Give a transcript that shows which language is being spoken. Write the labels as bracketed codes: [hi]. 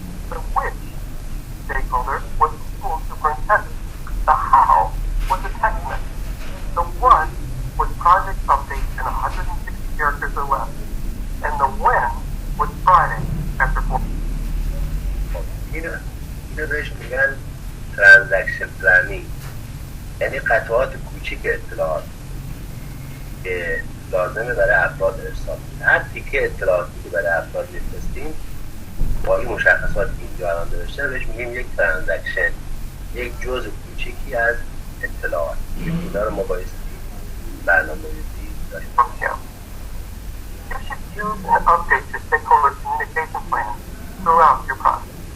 [en] But which stakeholder was the school superintendent? The how was the text message. The what was project updates in 160 characters or less. And the when was Friday after 4. [fa] اینو بهش میگن ترانزکشن پلنینگ، یعنی قطعات کوچیک اطلاعات که لازمه برای افراد ارسال کنیم. هر تیکه اطلاعاتی که برای افراد میفرستیم با این مشخصات که اینجا الان نوشته بهش میگیم یک ترانزکشن، یک جزء کوچیکی از اطلاعات. اینا رو ما بایستی برنامه‌ریزی داشته باشیم. [en] You should use and update your stakeholder communication plan throughout your process.